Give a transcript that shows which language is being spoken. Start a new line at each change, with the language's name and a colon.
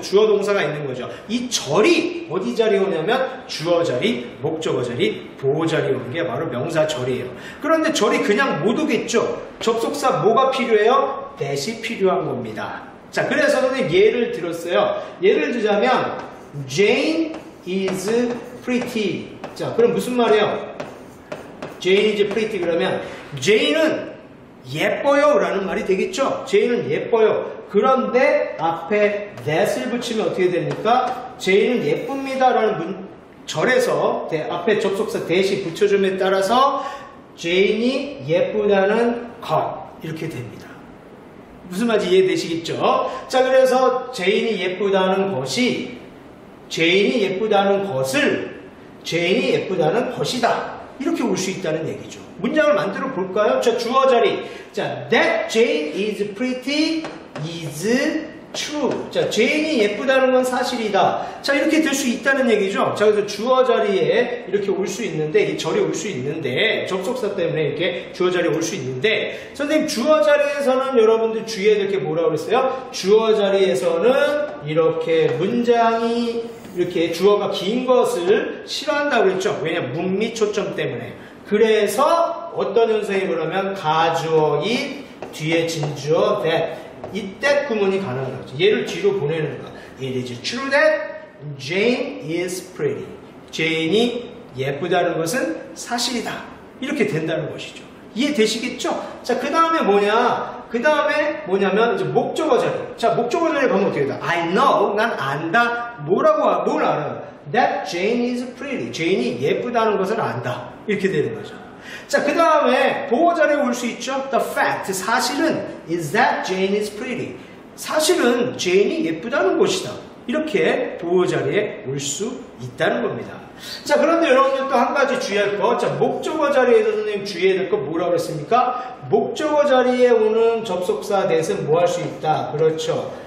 Korean: 주어 동사가 있는 거죠. 이 절이 어디 자리에 오냐면 주어 자리, 목적어 자리, 보호 자리에 오는 게 바로 명사 절이에요. 그런데 절이 그냥 못 오겠죠. 접속사 뭐가 필요해요? that이 필요한 겁니다. 자, 그래서 선생님 예를 들었어요. 예를 들자면
English: Jane is pretty.
Korean: 자, 그럼 무슨 말이에요?
English: Jane is pretty
Korean: 그러면 Jane은 예뻐요 라는 말이 되겠죠. Jane은 예뻐요. 그런데 앞에 that을 붙이면 어떻게 됩니까? Jane은 예쁩니다 라는 절에서 앞에 접속사 that이 붙여줌에 따라서 Jane이 예쁘다는 것 이렇게 됩니다. 무슨 말인지 이해되시겠죠? 자, 그래서 Jane이 예쁘다는 것이 Jane이 예쁘다는 것을 Jane이 예쁘다는 것이다 이렇게 올 수 있다는 얘기죠. 문장을 만들어 볼까요? 자, 주어 자리.
English: 자, that Jane is pretty is true.
Korean: 자, Jane이 예쁘다는 건 사실이다. 자, 이렇게 될 수 있다는 얘기죠. 자, 그래서 주어 자리에 이렇게 올 수 있는데, 이 절이 올 수 있는데, 접속사 때문에 이렇게 주어 자리에 올 수 있는데, 선생님, 주어 자리에서는 여러분들 주의해야 될 게 뭐라고 그랬어요? 주어 자리에서는 이렇게 문장이 이렇게 주어가 긴 것을 싫어한다고 그랬죠. 왜냐면 문미 초점 때문에. 그래서 어떤 현상이 그러면 가주어 it 뒤에 진주어 that 이 that 구문이 가능한 거죠. 얘를 뒤로 보내는 거야.
English: It is true that Jane is pretty.
Korean: Jane이 예쁘다는 것은 사실이다. 이렇게 된다는 것이죠. 이해되시겠죠? 자, 그 다음에 뭐냐? 그 다음에 뭐냐면 이제 목적어 자리. 자, 목적어 자리에 가면 어떻게 돼요?
English: I know,
Korean: 난 안다. 뭘 알아요?
English: That Jane is pretty.
Korean: Jane이 예쁘다는 것을 안다. 이렇게 되는 거죠. 자, 그 다음에 보호 자리에 올 수 있죠.
English: The fact,
Korean: 사실은
English: is that Jane is pretty.
Korean: 사실은 Jane이 예쁘다는 것이다. 이렇게 보호 자리에 올 수 있다는 겁니다. 자, 그런데 여러분들 또 한 가지 주의할 거. 자, 목적어 자리에서 선생님 주의해야 될 거 뭐라고 했습니까? 목적어 자리에 오는 접속사 that은 뭐 할 수 있다? 그렇죠.